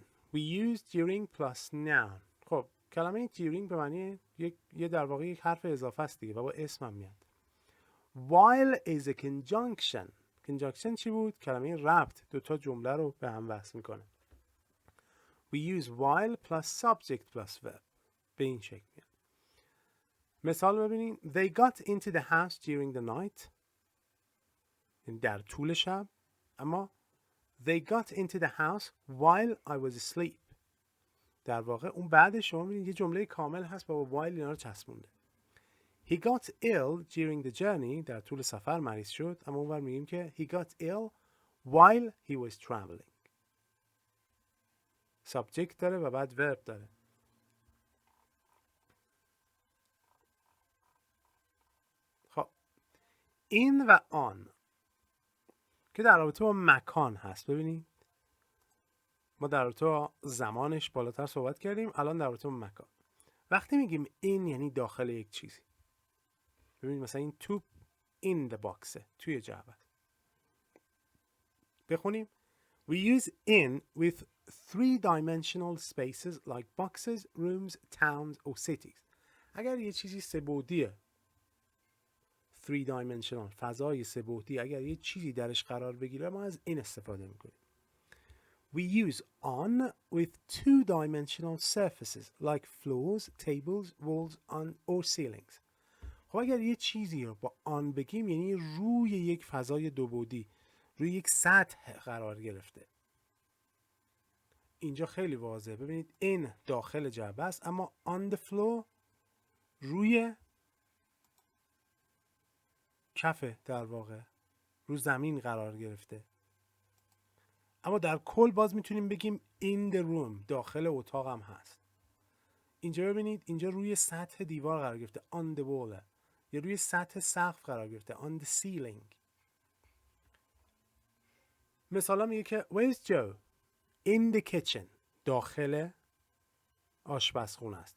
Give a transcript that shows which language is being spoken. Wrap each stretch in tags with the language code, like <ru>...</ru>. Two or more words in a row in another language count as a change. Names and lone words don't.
<en>We use during plus noun.</en> <fa>خب کلمه during به معنی یه در واقع یک حرف اضافه است دیگه و با اسمم میاد.</fa> <en>While is a conjunction. conjunction</en> <fa>چی بود؟ کلمه ربط. دوتا جمله رو به هم وصل میکنه.</fa> <en>We use while plus subject plus verb.</en> <fa>به این شکل میاد. مثال ببینین.</fa> <en>They got into the house during the night.</en> <fa>یعنی در طول شب.</fa> <en>اما They got into the house while I was asleep.</en> <fa>در واقع اون بعد شما میبینید یه جمله کامل هست با while اینا رو چسبونده.</fa> <en>He got ill during the journey.</en> <fa>در طول سفر مریض شد. اما اونور میگیم که</fa> <en>he got ill while he was traveling.</en> <fa>subject داره و بعد verb داره. خب این و آن که در رابطه با مکان هست. ببینید ما در رابطه با زمانش بالاتر صحبت کردیم. الان در رابطه با مکان. وقتی میگیم این یعنی داخل یک چیزی. ببینید مثلا این توپ</fa> <en>in the box</en> <fa>توی جعبه. بخونیم.</fa> <en>We use in with 3-dimensional spaces like boxes, rooms, towns or cities.</en> <fa>اگر یه چیزی سه‌بعدیه 3-dimensional فضای سه‌بعدی اگر یه چیزی درش قرار بگیره ما از این استفاده میکنیم.</fa> <en>We use on with 2-dimensional surfaces like floors, tables, walls or ceilings.</en> <fa>خب اگر یه چیزی رو با آن بگیم یعنی روی یک فضای دوبعدی روی یک سطح قرار گرفته. اینجا خیلی واضحه. ببینید این داخل جعبه است اما</fa> <en>on the floor</en> <fa>روی کفه در واقع رو زمین قرار گرفته. اما در کل باز میتونیم بگیم</fa> <en>in the room</en> <fa>داخل اتاق هم هست. اینجا ببینید اینجا روی سطح دیوار قرار گرفته</fa> <en>on the wall</en> <fa>یا روی سطح سقف قرار گرفته</fa> <en>on the ceiling.</en> <fa>مثلا میگه که</fa> <en>where's Joe? In the kitchen</en> <fa>داخل آشپزخونه است.</fa>